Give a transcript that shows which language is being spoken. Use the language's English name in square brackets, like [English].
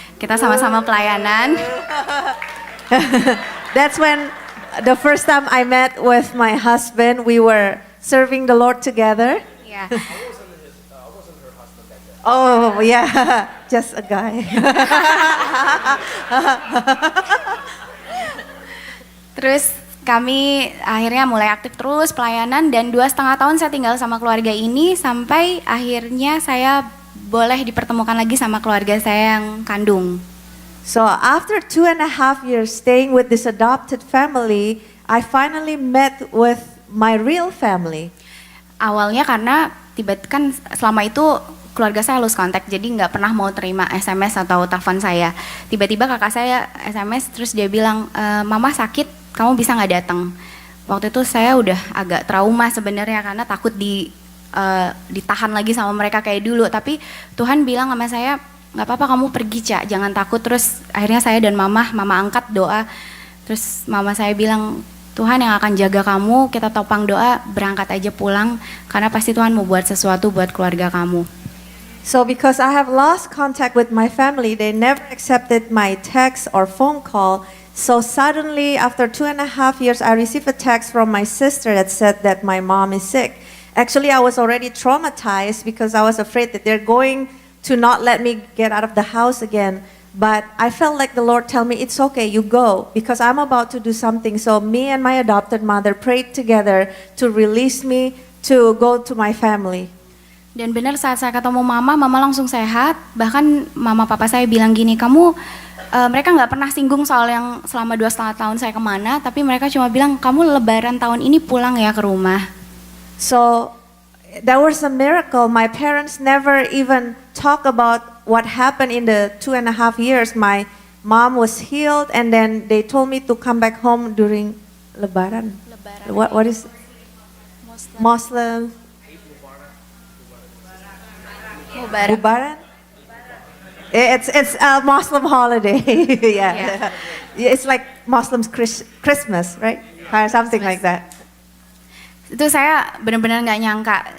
[Indonesian] Kita sama-sama pelayanan. [English] That's when the first time I met with my husband, we were serving the Lord together. [Indonesian] Ya. [English] Oh yeah, just a guy. [Indonesian] Terus kami akhirnya mulai aktif terus pelayanan, dan 2,5 tahun saya tinggal sama keluarga ini sampai akhirnya saya boleh dipertemukan lagi sama keluarga saya yang kandung. [English] So after 2.5 years staying with this adopted family, I finally met with my real family. [Indonesian] Awalnya karena kan selama itu keluarga saya [English] lose contact, [Indonesian] jadi nggak pernah mau terima SMS atau telepon saya. Tiba-tiba kakak saya SMS, terus dia bilang, mama sakit, kamu bisa nggak datang? Waktu itu saya udah agak trauma sebenarnya karena takut ditahan lagi sama mereka kayak dulu. Tapi Tuhan bilang sama saya, nggak apa-apa kamu pergi Ca, jangan takut. Terus akhirnya saya dan mama angkat doa. Terus mama saya bilang, Tuhan yang akan jaga kamu, kita topang doa, berangkat aja pulang, karena pasti Tuhan mau buat sesuatu buat keluarga kamu. [English] So because I have lost contact with my family, they never accepted my text or phone call. So suddenly, after 2.5 years, I received a text from my sister that said that my mom is sick. Actually, I was already traumatized because I was afraid that they're going to not let me get out of the house again. But I felt like the Lord tell me, it's okay, you go, because I'm about to do something. So me and my adopted mother prayed together to release me to go to my family. [Indonesian] Dan benar saat saya ketemu mama langsung sehat. Bahkan mama papa saya bilang gini, mereka nggak pernah singgung soal yang selama 2,5 tahun saya kemana, tapi mereka cuma bilang, kamu lebaran tahun ini pulang ya ke rumah. [English] So that was a miracle. My parents never even talk about what happened in the 2.5 years. My mom was healed, and then they told me to come back home during Lebaran. What is Muslim? Lebaran? It's a Muslim holiday. Yeah. It's like Muslims Christmas, right? Something like that. [Indonesian] Itu saya benar-benar nggak nyangka.